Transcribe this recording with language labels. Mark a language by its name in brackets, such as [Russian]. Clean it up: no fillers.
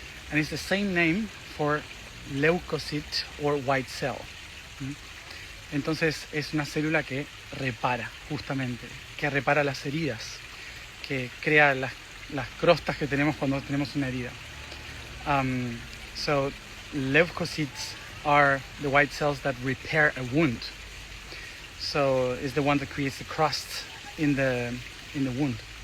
[English] And it's the same name for leukocyte or white cell. [Spanish] Entonces es una célula que repara, justamente, que repara las heridas, que crea las crostas que tenemos cuando tenemos una herida. [English] So leukocytes are the white cells that repair a wound. So it's the one that creates the crust in the wound.